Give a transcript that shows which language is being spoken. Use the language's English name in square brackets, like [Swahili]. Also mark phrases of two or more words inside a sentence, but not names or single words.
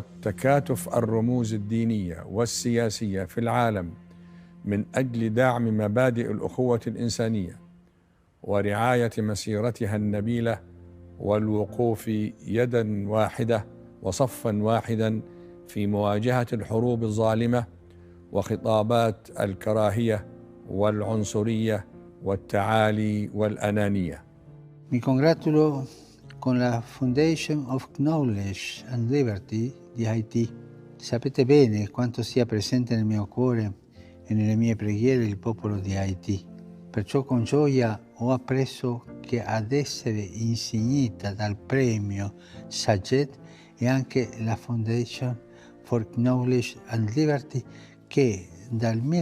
[Arabic] تكاتف الرموز الدينية والسياسية في العالم من أجل دعم مبادئ الأخوة الإنسانية ورعاية مسيرتها النبيلة والوقوف يداً واحدة وصفاً واحداً في مواجهة الحروب الظالمة وخطابات الكراهية والعنصرية والتعالي والأنانية. [Italian] Mi congratulo con la Foundation of Knowledge and Liberty di Haiti. Sapete bene quanto sia presente nel mio cuore e nelle mie preghiere il popolo di Haiti. Perciò con gioia ho appreso che ad essere insignita dal premio Saget è anche la Foundation for Knowledge and Liberty che dal